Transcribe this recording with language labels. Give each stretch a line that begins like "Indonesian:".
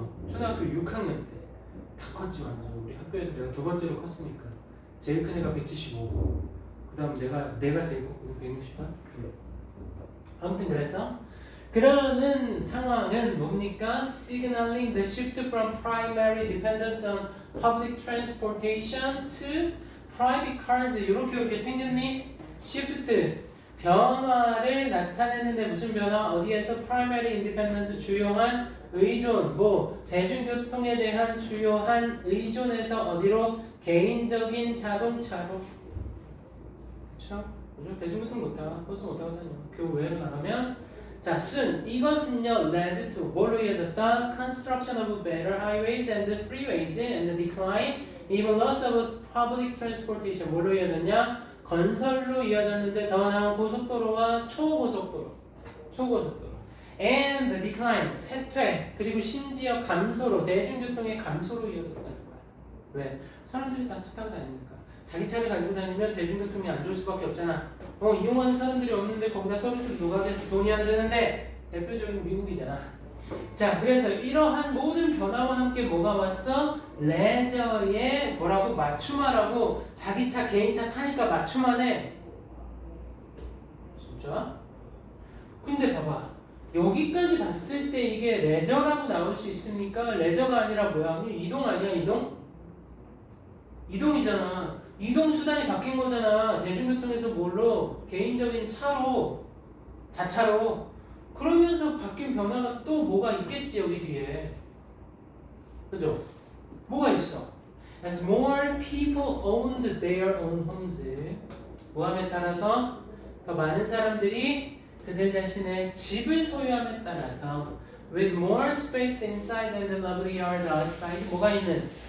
Korean: 초등학교 6학년 때 다 컸지 완전. 우리 학교에서 내가 2번째로 컸으니까 제일 큰 애가 175고 그 다음 내가 제일 컸고 168. 아무튼 그래서 그러는 상황은 뭡니까?
English: Signaling the shift from primary dependence on public transportation to private cars.
Korean: 이렇게 생겼니?
English: Shift
Korean: 변화를 나타내는데 무슨 변화? 어디에서
English: primary independence
Korean: 주요한 의존, 뭐 대중교통에 대한 주요한 의존에서 어디로? 개인적인 자동차로. 그렇죠? 요즘 대중교통 못 타, 버스 못 타거든요. 그 외로 나가면 자, soon 이것은요
English: led to
Korean: 뭘로 이어졌다?
English: Construction of better highways and freeways and the decline, even loss of public transportation.
Korean: 뭘로 이어졌냐? 건설로 이어졌는데 더 나은 고속도로와 초고속도로,
English: and the decline,
Korean: 쇠퇴, 그리고 심지어 감소로, 대중교통의 감소로 이어졌다는 거야. 왜? 사람들이 다 차 타고 다니니까. 자기 차를 가지고 다니면 대중교통이 안 좋을 수밖에 없잖아. 이용하는 사람들이 없는데 거기다 서비스를 누가 해서 돈이 안 되는데 대표적인 미국이잖아. 자, 그래서 이러한 모든 변화와 함께 뭐가 왔어? 레저의 뭐라고? 맞춤화라고. 자기 차, 개인차 타니까 맞춤하네. 진짜? 근데 봐봐. 여기까지 봤을 때 이게 레저라고 나올 수 있으니까 레저가 아니라 뭐야? 이동 아니야? 이동이잖아. 이동 수단이 바뀐 거잖아. 대중교통에서 뭘로? 개인적인 차로, 자차로. 그러면서 바뀐 변화가 또 뭐가 있겠지 여기 뒤에. 그죠? 뭐가 있어?
English: As more people owned their own homes,
Korean: 뭐함에 따라서 더 많은 사람들이 그들 자신의 집을 소유함에 따라서
English: with more space inside and a lovely yard outside,
Korean: 뭐가 있는?